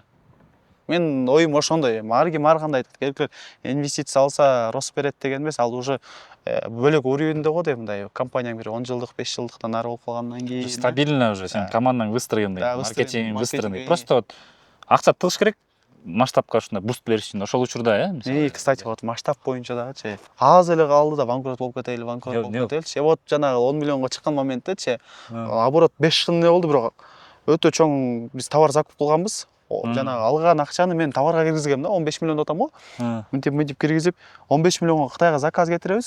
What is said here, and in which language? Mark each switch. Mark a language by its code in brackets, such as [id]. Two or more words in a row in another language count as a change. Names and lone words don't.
[ky] Мен оюм ошондой. Ар ким ар кандай айтат. Инвестиция алса рост берет деген эмес, ал уже бөлөк уровеньде го дейм, мындай компанияң бир 10 жылдык, 5 жылдыктан ары болуп калгандан кийин [ru] Стабильно уже, [ky] сен командаң [ru] выстроенный, Да, [ky] маркетингиң выстроенный. маркетинг. [ru] Просто вот [ky] акча тыгыш керек масштабка ушундай буст бериш үчүн. Ошол учурда, [ru] И, кстати, вот [ky] масштаб боюнча дагычы аз эле калды да банкрот болуп кетели. Вот жанагы 10 миллионго чыккан моменттечи оборот 5 жыл эмне болду, бирок өтө чоң биз товар закуп кылганбыз. Жанагы алган акчаны мен товарга киргизгем да, 15 миллион деп атам го. Мынтип киргизип 15 миллионго Кытайга заказ кетиребиз.